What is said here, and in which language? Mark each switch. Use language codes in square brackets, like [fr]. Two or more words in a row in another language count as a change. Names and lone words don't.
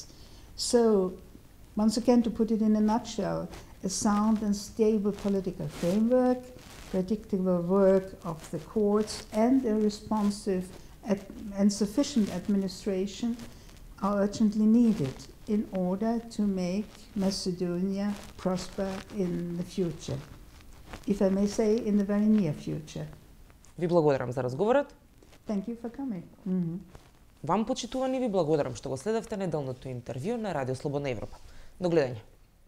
[en] So, once again, to put it in a nutshell, a sound and stable political framework, predictable work of the courts, and a responsive and sufficient administration are urgently needed in order to make Macedonia prosper in the future. If I may say, in the very near future. [mk] Ви благодарам за разговорот. [en] Thank you for coming. [mk] Вам, почитувани, ви благодарам што го следевте неделното интервју на Радио Слободна Европа. До гледање.